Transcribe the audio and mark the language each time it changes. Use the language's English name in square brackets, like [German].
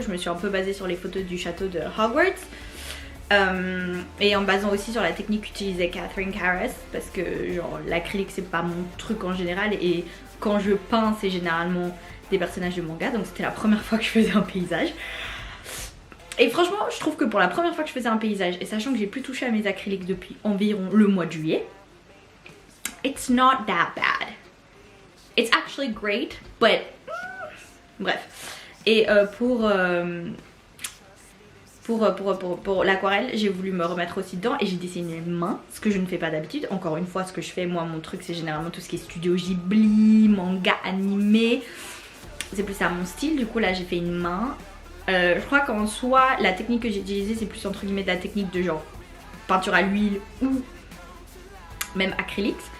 [French] Je me suis un peu basée sur les photos du château de Hogwarts. Et en basant aussi sur la technique qu'utilisait Catherine Carras parce que genre l'acrylique c'est pas mon truc en général et quand je peins c'est généralement des personnages de manga, donc c'était la première fois que je faisais un paysage. Et franchement je trouve que pour la première fois que je faisais un paysage et sachant que j'ai plus touché à mes acryliques depuis environ le mois de juillet, [English] it's not that bad. It's actually great, but bref. [French] Et pour l'aquarelle, j'ai voulu me remettre aussi dedans et j'ai dessiné une main, ce que je ne fais pas d'habitude. Encore une fois, ce que je fais, moi, mon truc, c'est généralement tout ce qui est studio Ghibli, manga, animé. c'est plus à mon style. Du coup là j'ai fait une main. Je crois qu'en soi la technique que j'ai utilisée c'est plus entre guillemets de la technique de genre peinture à l'huile ou même acrylique.